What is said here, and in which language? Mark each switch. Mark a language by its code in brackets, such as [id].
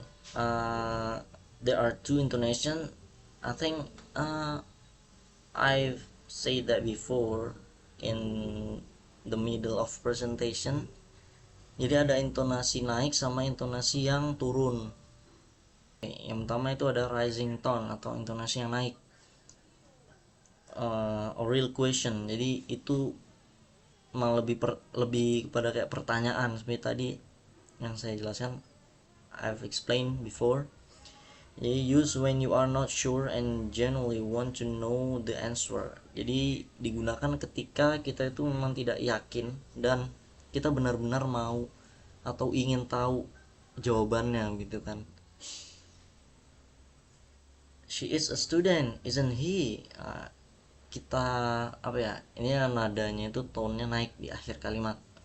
[en] There are two intonation. I think I've said that before in the middle of presentation. [id] Jadi ada intonasi naik sama intonasi yang turun. Yang pertama itu ada rising tone atau intonasi yang naik, [en] a real question. [id] Jadi itu malah lebih kepada kayak pertanyaan seperti tadi yang saya jelaskan, [en] I've explained before. [id] Jadi [en] use when you are not sure and genuinely want to know the answer. [id] Jadi digunakan ketika kita itu memang tidak yakin dan kita benar-benar mau atau ingin tahu jawabannya gitu kan. [en] She is a student, isn't he? [id] Kita apa ya, ini nadanya itu tone-nya naik di akhir kalimat.